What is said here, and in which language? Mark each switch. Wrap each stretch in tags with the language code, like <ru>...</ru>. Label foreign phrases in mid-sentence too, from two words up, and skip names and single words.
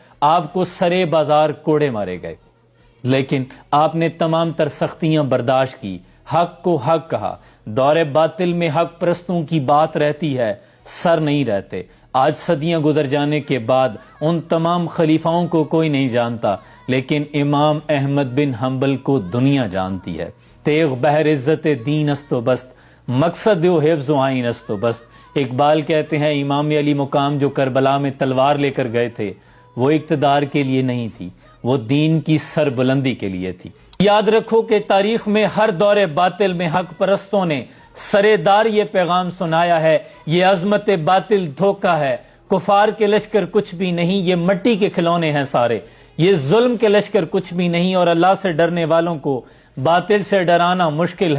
<ur>آپ کو سرے بازار کوڑے مارے گئے، لیکن آپ نے تمام تر سختیاں برداشت کی، حق کو حق کہا۔ دور باطل میں حق پرستوں کی بات رہتی ہے، سر نہیں رہتے۔ آج صدیاں گزر جانے کے بعد ان تمام خلیفاؤں کو کوئی نہیں جانتا، لیکن امام احمد بن حنبل کو دنیا جانتی ہے۔</ur> <fa>تیغ بہر عزت دین است و بست، مقصد و حفظ و عین است و بست۔</fa> <ur>اقبال کہتے ہیں، امام علی مقام جو کربلا میں تلوار لے کر گئے تھے، وہ اقتدار کے لیے نہیں تھی، وہ دین کی سربلندی کے لیے تھی۔ یاد رکھو کہ تاریخ میں ہر دور باطل میں حق پرستوں نے سرے دار یہ پیغام سنایا ہے، یہ عظمت باطل دھوکہ ہے، کفار کے لشکر کچھ بھی نہیں، یہ مٹی کے کھلونے ہیں سارے، یہ ظلم کے لشکر کچھ بھی نہیں، اور اللہ سے ڈرنے والوں کو باطل سے ڈرانا مشکل ہے۔</ur>